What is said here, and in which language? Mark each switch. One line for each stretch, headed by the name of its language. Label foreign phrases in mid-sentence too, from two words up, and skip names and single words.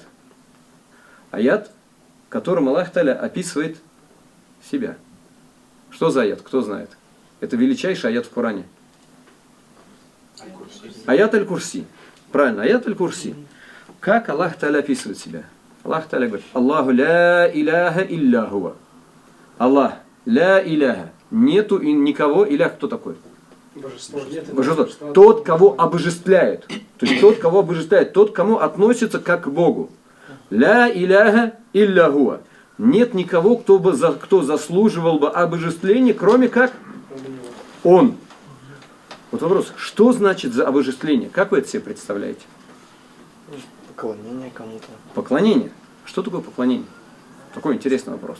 Russian: Аят, которым
Arabic: الله تعالى
Russian: описывает себя. Что за аят? Кто знает? Это величайший аят в Коране. Аят Аль-Курси. Правильно, аят Аль-Курси. Как
Arabic: الله تعالى
Russian: описывает себя?
Arabic: الله تعالى
Russian: говорит:
Arabic: الله لا إله إلا هو. الله لا إله.
Russian: Нету никого, илях кто такой? Божество. Божество. Тот, кого обожествляет. То есть тот, кого обожествляет, тот, к кому относится как к Богу.
Arabic: لا إله إلا هو.
Russian: Нет никого, кто заслуживал бы обожествления, кроме как Он. Вот вопрос, что значит за обожествление? Как вы это себе представляете? Поклонение кому-то. Поклонение. Что такое поклонение? Такой интересный вопрос.